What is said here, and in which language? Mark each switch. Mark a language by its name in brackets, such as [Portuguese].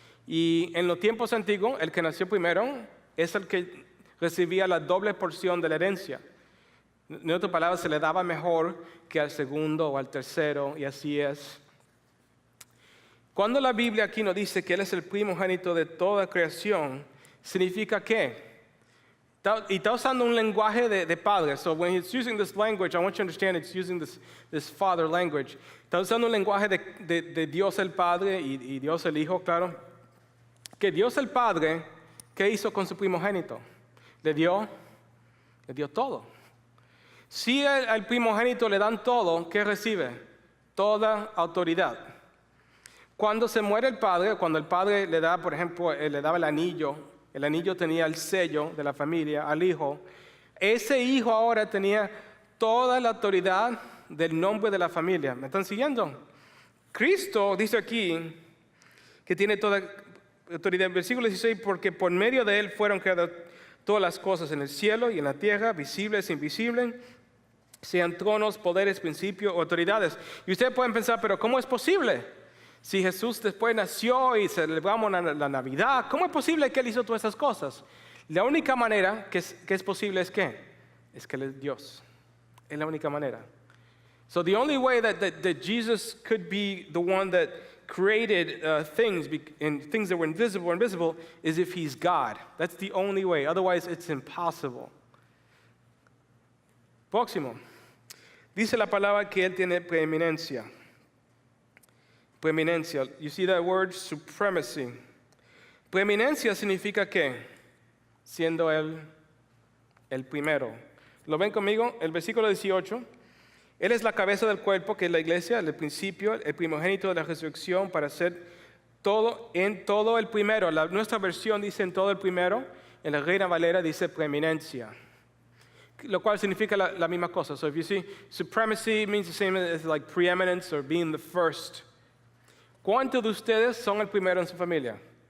[Spanish] Y en los tiempos antiguos, el que nació primero es el que recibía la doble porción de la herencia. En otras palabras, se le daba mejor que al segundo o al tercero, y así es. Cuando la Biblia aquí nos dice que Él es el primogénito de toda creación, ¿significa qué? Y está usando un lenguaje de padre. [English] So when he's using this language, I want you to understand it's using this father language. [Spanish] Está usando un lenguaje de Dios el Padre y Dios el Hijo, claro. Que Dios el Padre, ¿qué hizo con su primogénito? Le dio todo. Si al primogénito le dan todo, ¿qué recibe? Toda autoridad. Cuando se muere el padre, cuando el padre le da, por ejemplo, le daba el anillo tenía el sello de la familia al hijo, ese hijo ahora tenía toda la autoridad del nombre de la familia. ¿Me están siguiendo? Cristo dice aquí que tiene toda autoridad. Versículo 16, porque por medio de Él fueron creadas todas las cosas en el cielo y en la tierra, visibles e invisibles, sean tronos, poderes, principios o autoridades. Y ustedes pueden pensar, pero ¿cómo es posible? Si Jesús después nació y celebramos la Navidad, ¿cómo es posible que Él hizo todas esas cosas? La única manera que es posible es ¿qué? Es que Él es Dios. Es la única manera. [English] So the only way that Jesus could be the one that created things that were invisible is if He's God. That's the only way. Otherwise, it's impossible. [Spanish] Próximo. Dice la palabra que Él tiene preeminencia. Preeminencia. [English] You see that word? Supremacy. [Spanish] Preeminencia significa ¿qué? Siendo Él el primero. ¿Lo ven conmigo? El versículo 18. Él es la cabeza del cuerpo, que es la iglesia, el principio, el primogénito de la resurrección, para ser todo en todo el primero. Nuestra versión dice en todo el primero. En la Reina Valera dice preeminencia. Lo cual significa la misma cosa. [English] So if you see, supremacy means the same as like preeminence or being the first. [Spanish] ¿Cuántos de ustedes son el primero en su familia?